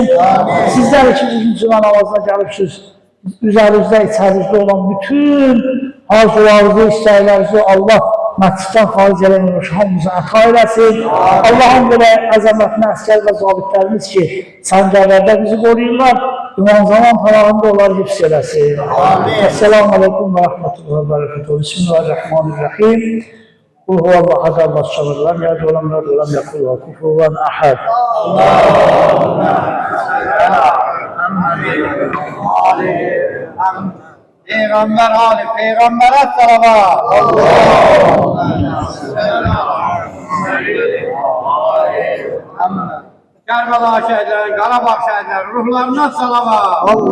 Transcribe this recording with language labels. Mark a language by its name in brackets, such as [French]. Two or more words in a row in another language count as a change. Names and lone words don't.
[Azerbaijani] Sizlər için bugün cümə namazına gəlibsiniz. Üzərinizdə, içərinizdə olan bütün arzularınızı, istəklərinizi Allah məsciddən xaric eləmiş hamımızı əta eləsin. Allah'ın belə əzəmətli əskər və zabitlərimiz ki, səncərlərdə bizi qoruyurlar, İmam Zaman tarafında onları hifz eləsin. [Arabic] السلام عليكم ورحمة الله وبركاته بسم الله الرحمن الرحيم. قل هو الله أحد الله الصمد لم يلد ولم يولد ولم يكن له كفوا أحد. [Turkish] Peygamber Ali, Peygamber'e salavat. Kerbela şehitleri, Karabağ şehitleri, ruhlarına salavat.